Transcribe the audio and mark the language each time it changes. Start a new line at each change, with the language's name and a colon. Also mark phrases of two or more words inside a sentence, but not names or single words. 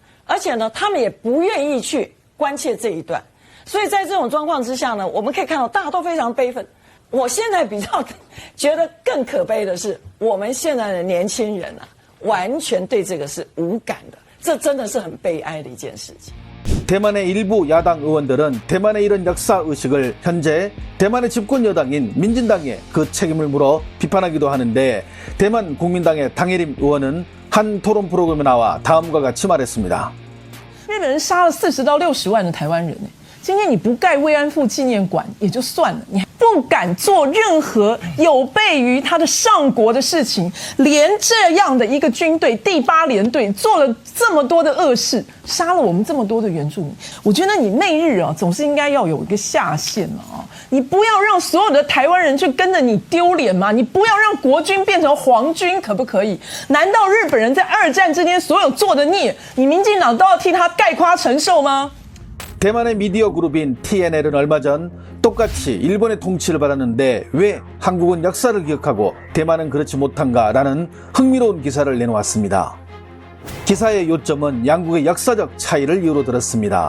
Chinese: 而且呢，他们也不愿意去关切这一段，所以在这种状况之下呢，我们可以看到大家都非常悲愤。我现在比较觉得更可悲的是，我们现在的年轻人啊，完全对这个是无感的，这真的是很悲哀的一件事情。
Korean: 대만의 일부 야당 의원들은 대만의 이런 역사의식을 현재 대만의 집권 여당인 민진당에 그 책임을 물어 비판하기도 하는데 대만 국민당의 당예림 의원은 한 토론 프로그램에 나와 다음과 같이 말했습니다.
Chinese: 日本人杀了40到60万的台湾人，今天你不盖慰安妇纪念馆也就算了，你还不敢做任何有悖于他的上国的事情，连这样的一个军队第8联队做了这么多的恶事，杀了我们这么多的原住民，我觉得你内日啊总是应该要有一个下限了啊！你不要让所有的台湾人去跟着你丢脸嘛，你不要让国军变成皇军，可不可以？难道日本人在2战之间所有做的孽，你民进党都要替他概括承受吗？
Korean: 대만의 미디어 그룹인 TNL은 얼마 전 똑같이 일본의 통치를 받았는데 왜 한국은 역사를 기억하고 대만은 그렇지 못한가라는 흥미로운 기사를 내놓았습니다. 기사의 요점은 양국의 역사적 차이를 이유로 들었습니다.